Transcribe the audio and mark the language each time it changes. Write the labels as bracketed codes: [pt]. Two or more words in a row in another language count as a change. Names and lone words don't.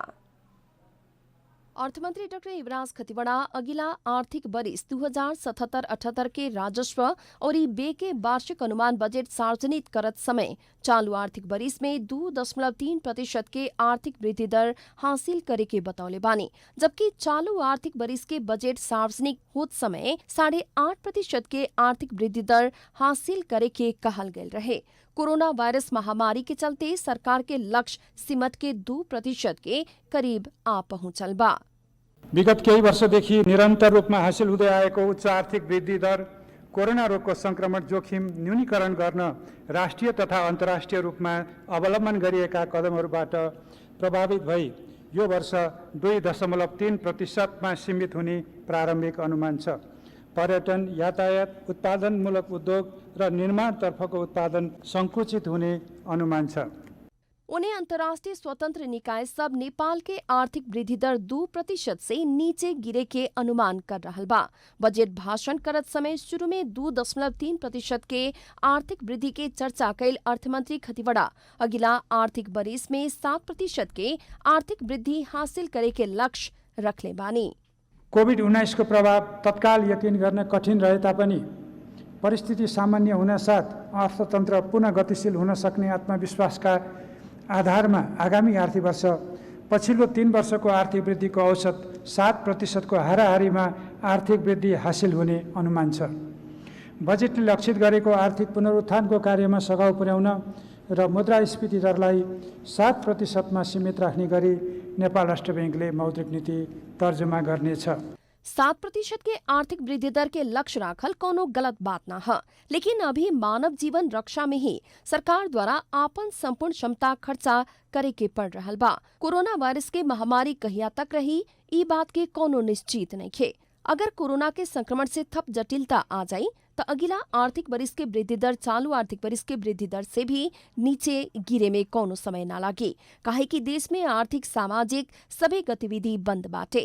[bho] अर्थमंत्री डॉक्टर युवराज खतिवड़ा अगिला आर्थिक वर्ष 2077-78 के राजस्व और व्यय के वार्षिक अनुमान बजट सार्वजनिक करत समय चालू आर्थिक वर्ष में 2.3% के आर्थिक वृद्धि दर हासिल करे के बतौले बानी, जबकि चालू आर्थिक वर्ष के बजट सार्वजनिक होत समय 8.5% के आर्थिक वृद्धि दर हासिल करे के कहल गेल रहे। कोरोना वायरस महामारी के चलते सरकार के लक्ष्य सीमत के 2% के करीब आ पहुंचल बा। [ne] विगत केही वर्षदेखि निरन्तर रूपमा हासिल हुँदै आएको उच्च आर्थिक वृद्धि दर कोरोना रोगको संक्रमण जोखिम न्यूनीकरण गर्न राष्ट्रिय तथा अन्तर्राष्ट्रिय रूपमा अवलम्बन गरिएका कदमहरूबाट प्रभावित भई यो वर्ष 2.3% सीमित हुने प्रारम्भिक अनुमान छ। पर्यटन, यातायात, उत्पादनमूलक उद्योग र निर्माणतर्फको उत्पादन संकुचित हुने अनुमान छ। [bho] उन्हें अंतर्राष्ट्रीय स्वतंत्र निकाय सब नेपाल के आर्थिक वृद्धि दर 2% से नीचे गिरे के अनुमान कर रहा बा। बजट भाषण करत समय शुरू में 2.3% के आर्थिक वृद्धि के चर्चा कैल अर्थमंत्री खतिवड़ा अगिला आर्थिक वर्ष में 7% के आर्थिक वृद्धि हासिल करे के लक्ष्य रखले बानी। [ne] कोभिड-19 को प्रभाव तत्काल यकिन गर्न कठिन रहे तापनि परिस्थिति सामान्य हुन साथ अर्थतन्त्र पुनः गतिशील हुन सक्ने आत्मविश्वासका आधारमा आगामी आर्थिक वर्ष पछिल्लो 3 वर्षको आर्थिक वृद्धिको औसत 7% को हाराहारीमा आर्थिक वृद्धि हासिल हुने अनुमान छ। बजेटले लक्षित गरेको आर्थिक पुनरुत्थानको कार्यमा सघाउ पुर्याउन र मुद्रास्फीति दरलाई 7% सीमित राख्ने गरी नेपाल राष्ट्र बैंकले मौद्रिक नीति तर्जुमा गर्नेछ। [bho] 7% के आर्थिक वृद्धि दर के लक्ष्य राखल कोनो गलत बात न है, लेकिन अभी मानव जीवन रक्षा में ही सरकार द्वारा आपन संपूर्ण क्षमता खर्चा करे के पड़ रहा बा। कोरोना वायरस के महामारी कहिया तक रही ई बात के कोनो निश्चित नहीं खे। अगर कोरोना के संक्रमण से थप जटिलता आ जाई तो अगिला आर्थिक वर्ष के वृद्धि दर चालू आर्थिक वर्ष के वृद्धि दर से भी नीचे गिरे में कौनो समय न लागे, काहे कि देश में आर्थिक सामाजिक सभी गतिविधि बंद बाटे।